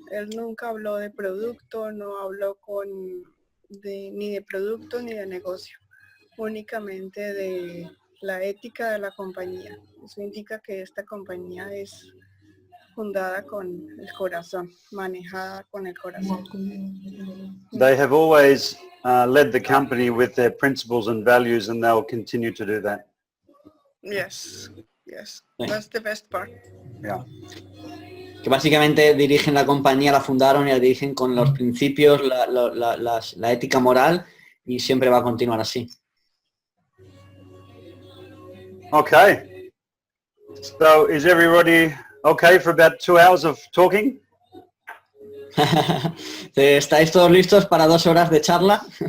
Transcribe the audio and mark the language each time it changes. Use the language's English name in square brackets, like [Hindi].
[Spanish] Él nunca habló de producto, no habló ni de producto ni de negocio, únicamente de la ética de la compañía. Eso indica que esta compañía es fundada con el corazón, manejada con el corazón. [English] They have always led the company with their principles and values and they'll continue to do that. Yes, yes, that's the best part. Yeah. [Spanish] Que básicamente dirigen la compañía, la fundaron y la dirigen con los principios, la ética moral y siempre va a continuar así. [English] Okay. So is everybody okay for about 2 hours of talking? [Spanish] ¿Estáis todos listos para 2 horas de charla?